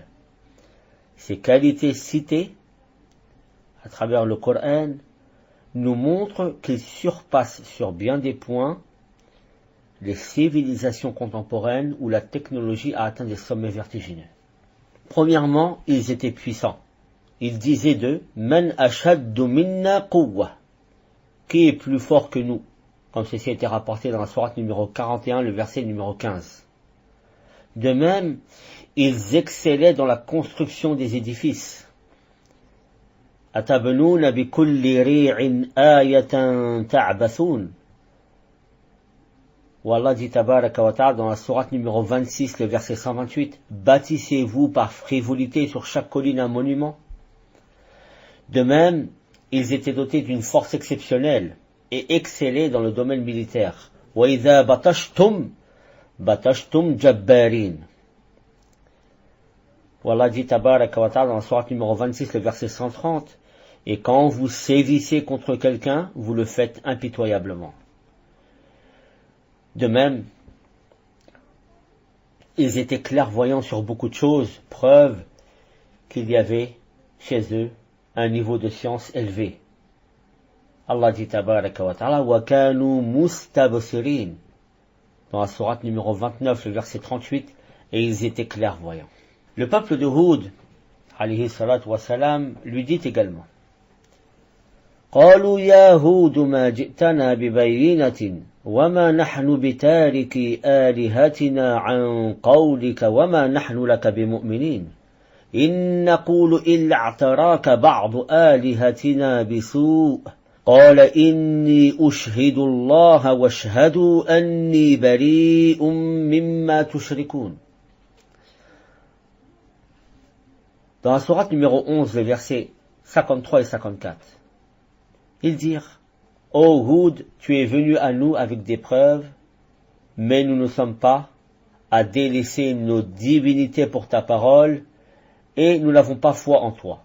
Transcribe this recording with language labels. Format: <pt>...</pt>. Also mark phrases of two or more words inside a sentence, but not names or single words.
<fr>Ces qualités citées à travers le Coran nous montrent qu'il surpasse sur bien des points les civilisations contemporaines où la technologie a atteint des sommets vertigineux. Premièrement, ils étaient puissants. Ils disaient d'eux:</fr> <ar>من أشد منا قوة,</ar> <fr>qui est plus fort que nous, comme ceci a été rapporté dans la sourate numéro 41, le verset numéro 15. De même, ils excellaient dans la construction des édifices.</fr> <ar>أتبنون بكل ريع آية تعبثون.</ar> <fr>Où Allah dit</fr> <ar>تبارك وتعالى</ar> <fr>dans la sourate numéro 26, le verset 128: Bâtissez-vous par frivolité sur chaque colline un monument. De même, ils étaient dotés d'une force exceptionnelle et excellaient dans le domaine militaire.</fr> <ar>وإذا بطشتم جبارين.</ar> <fr>Où Allah dit</fr> <ar>تبارك وتعالى</ar> <fr>dans la sourate numéro 26, le verset 130: Et quand vous sévissez contre quelqu'un, vous le faites impitoyablement. De même, ils étaient clairvoyants sur beaucoup de choses, preuve qu'il y avait chez eux un niveau de science élevé. Allah dit</fr> <ar>تبارك وتعالى: وكانوا مستبصرين</ar> <fr>dans la sourate numéro 29, le verset 38, et ils étaient clairvoyants. Le peuple de Hud</fr> <ar>عليه الصلاة والسلام</ar> <fr>lui dit également:</fr> <ar>قالوا يا هود ما جئتنا ببينة وما نحن بتاركي آلهتنا عن قولك وما نحن لك بمؤمنين إن نقول إلا اعتراك بعض آلهتنا بسوء قال إني أشهد الله واشهدوا أني بريء مما تشركون.</ar> <fr>Dans la sourate numéro 11, les versets 53 et 54, ils dirent: Ô Hud, tu es venu à nous avec des preuves, mais nous ne sommes pas à délaisser nos divinités pour ta parole, et nous n'avons pas foi en toi.</fr>